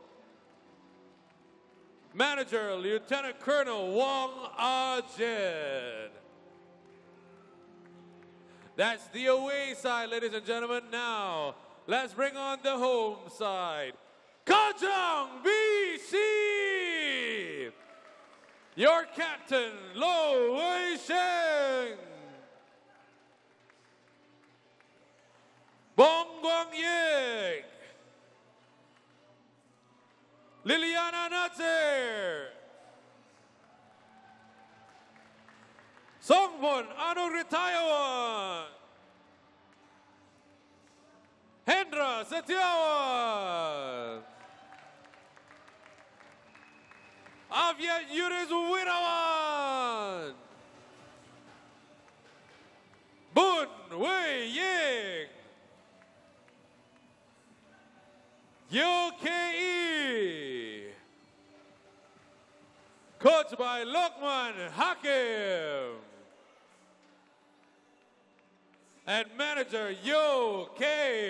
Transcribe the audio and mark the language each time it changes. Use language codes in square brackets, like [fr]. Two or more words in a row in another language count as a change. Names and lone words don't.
[en] Manager Lieutenant Colonel Wong Ajin. That's the away side, ladies and gentlemen. Now, let's bring on the home side. Kajang, BC! Your captain, Lo Wei Sheng. Bong Guang Yik. Liliana Natser. Songbon Anuritayawan. Hendra Setiawan. Aviat Yuris Winawan. Bun Wei Ying. UKE. Coached by Lokman Hakim. And manager Yo K.